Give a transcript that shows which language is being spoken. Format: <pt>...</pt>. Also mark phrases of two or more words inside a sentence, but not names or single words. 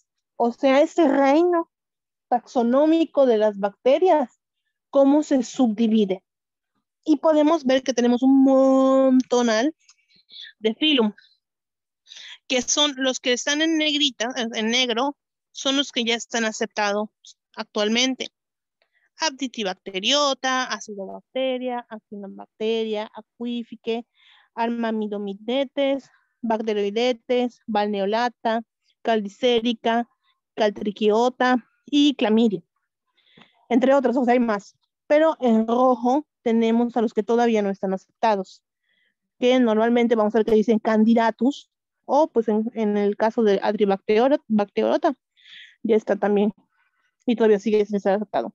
<es>O sea, este reino taxonómico de las bacterias, cómo se subdivide. Y podemos ver que tenemos un montonal de filum, que son los que están en negrita, en negro, son los que ya están aceptados actualmente. Aptitibacteriota, acidobacteria, actinobacteria, acuífique, armamidomidetes, bacteroidetes, valneolata, caldicérica, caltriquiota y clamidia. Entre otros, o sea, hay más. Pero en rojo tenemos a los que todavía no están aceptados, que normalmente vamos a ver que dicen candidatus, o pues en el caso de Atribacteriota, ya está también, y todavía sigue sin ser aceptado.</es>